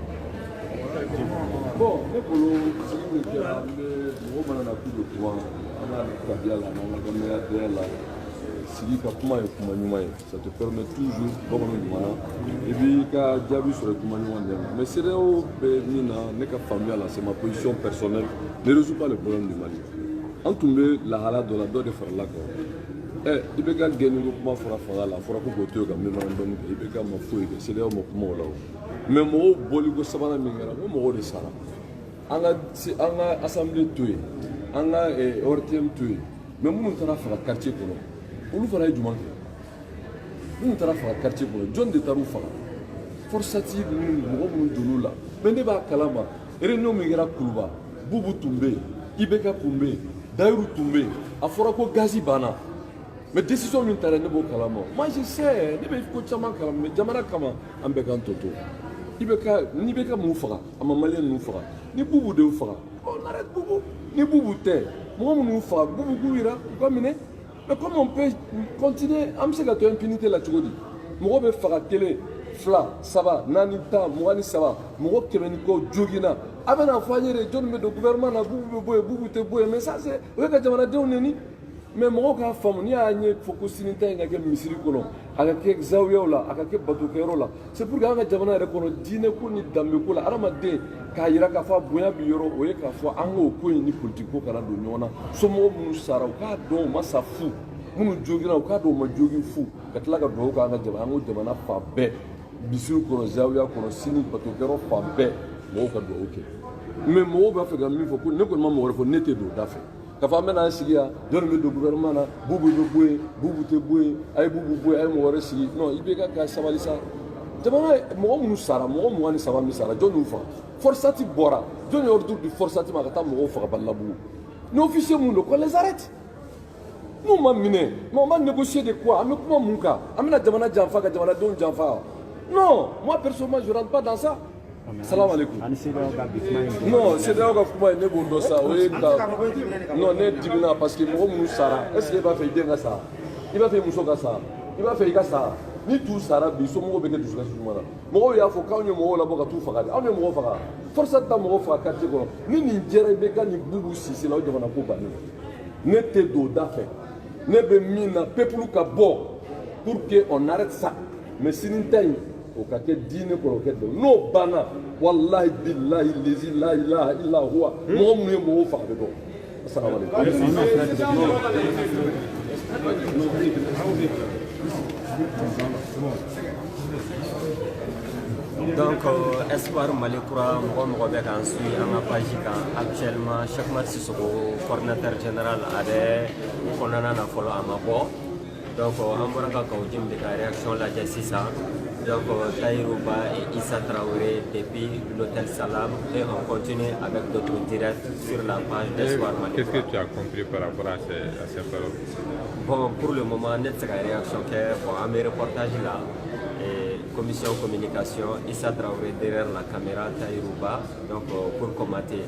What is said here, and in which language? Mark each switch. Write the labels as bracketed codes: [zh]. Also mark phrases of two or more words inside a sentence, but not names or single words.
[fr] Bon, mais pour le ça te permet toujours et puis mais c'est ma position personnelle ne résout pas le problème du Mali. [bm] an tun bɛ lahala dɔ la dɔ de farala kan i bɛ ka gɛnni ko kuma fɔra fanga la a fɔra ko k'o to yen ka memorandum kɛ i bɛ ka ma foyi kɛ CEDEAO ma kuma o la o mais mɔgɔw bɔli ko sabanan min kɛra ko mɔgɔw de sara an ka assemblée to yen an ka ORTM to yen mais minnu taara faga quartier kɔnɔ olu fana ye jumɛn kɛ minnu taara faga quartier kɔnɔ jɔn de taar'u faga forçati ninnu mɔgɔ minnu donn'u la mais ne b'a kalama réunion min kɛra Kuluba Bubu tun bɛ yen IBK tun bɛ yen Dayiru tun bɛ yen a fɔra ko gazi banna mais décision min taara ne b'o kalama [fr] moi je sais [bm] ne bɛ ko caman kalama mais jamana kama an bɛɛ k'an tɔ to ni IBK mun faga a ma maliyɛn ninnu faga ni Bubu de y'u faga [fr] on arrête [bm] Bubu ni Bubu tɛ mɔgɔ minnu faga Bubu k'u jira u ka minɛ [fr] mais comment on peut continuer [bm] an bɛ se ka to impunité la cogo di mɔgɔ bɛ faga kelen fila saba naani tan mugan ni saba mɔgɔ kɛmɛ ni kɔ joginna a bɛna fɔ an ye de jɔnni bɛ don gouvernement na Bubu bɛ bɔ yen Bubu tɛ bɔ yen [fr] mais ça c'est [bm] o ye ka jamanadenw nɛni mais mɔgɔw k'a faamu n'i y'a ye fɔ ko sini ta in ka kɛ misiri kɔnɔ a ka kɛ zawiyaw la a ka kɛ batokɛyɔrɔ la [fr] c'est pour que [bm] an ka jamana yɛrɛ kɔnɔ diinɛ ko ni danbe ko la adamaden k'a yira k'a fɔ a bonya bi yɔrɔ o ye k'a fɔ an k'o ko in ni politique ko kana don ɲɔgɔn na somɔgɔw minnu sara u k'a dɔn u ma sa fu minnu joginna u k'a dɔn u ma jogin fu ka tila ka dugawu k'an ka jamana an ko jamana fan bɛɛ misiri kɔnɔ zawiya kɔnɔ sini batokɛyɔrɔ fan bɛɛ mɔgɔw ka dugawu kɛ mais mɔgɔw b'a fɛ ka min fɔ ko ne kɔni ma mɔgɔ wɛrɛ fɔ ne tɛ don o da fɛ k'a fɔ an bɛna an sigi yan jɔnni bɛ don gouvernement na Bubu bɛ bɔ yen Bubu tɛ bɔ yen a ye Bubu bɔ yen a ye mɔgɔ wɛrɛ sigi non IBK ka sabali sa jamana mɔgɔ minnu sara mɔgɔ 23 min sara jɔn y'u faga forçati bɔra jɔn ye ordre di forçati ma ka taa mɔgɔw faga Balabugu ni officier minnu don [fr] qu'on les arrête [bm] n'u ma minɛ [fr] mais on va négocier de quoi [bm] an bɛ kuma mun kan an bɛna jamana janfa ka jamanadenw janfa [fr] non moi personnellement je rentre pas dans ça. [ar] سلام عليكم. [fr] Non, [bm] CEDEAO ka kuma ne b'o dɔn sa o ye ka non ne dimina [fr] parce que [bm] mɔgɔ minnu sara [fr] est ce que [bm] i b'a fɛ i den ka sa i b'a fɛ i muso ka sa i b'a fɛ i ka sa ni t'u sara bi somɔgɔw bɛ kɛ dusukasi jumɛn na mɔgɔw y'a fɔ k'anw ye mɔgɔw labɔ ka t'u faga de anw ye mɔgɔw faga force ta mɔgɔw faga quartier kɔnɔ ni nin jɛra IBK ni Bubu Sise la o jamana ko bannen ne tɛ don o da fɛ ne bɛ min na peuple ka bɔ [fr] pour que on arrête ça mais [bm] sini ta in o ka kɛ diinɛ kɔrɔ o kɛ dɔn n'o banna [ar] والله بالله الذي لا إله إلا هو [bm] mɔgɔ minnu ye mɔgɔw faga bɛ dɔn assalamu Donc, Espoir Mali Kura, mɔgɔ bɛ k'an suit an ka page kan actuellement Cheikh Umar Sissoko [fr] coordinateur général [bm] a bɛ kɔnɔna na fɔlɔ a ma bɔ donc an bɔra ka Kawudim de ka réaction lajɛ sisan donc Tahirou Ba et Issa Traoré [fr] depuis l'hôtel Salam et on continue avec d'autres directs sur la page d'Espoir Mali. Qu'est-ce que tu as compris par rapport à ces paroles? Bon, pour le moment, net c'est la réaction que bon, à mes reportages là. Commission communication, Issa Traoré derrière la caméra, Tahirou Ba, donc pour commenter.